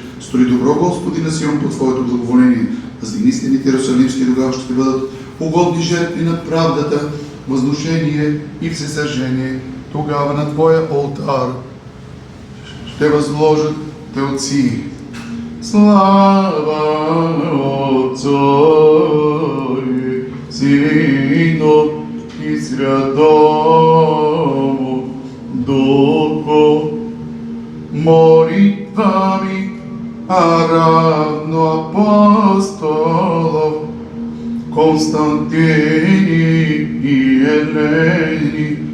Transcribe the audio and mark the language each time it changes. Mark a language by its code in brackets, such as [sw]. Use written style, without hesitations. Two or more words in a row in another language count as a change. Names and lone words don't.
[bg] Стори добро, Господи, на Сион по Твоето благоволение. Въздигни стените Иерусалимски, тогава ще бъдат угодни жертви на правдата, възношение и всесъжение. Тогава на Твоя олтар ще възложат телци. [cu] Слава Отцу и Сину и Святому Духу. Молитвами равно апостолов Константини и Елени,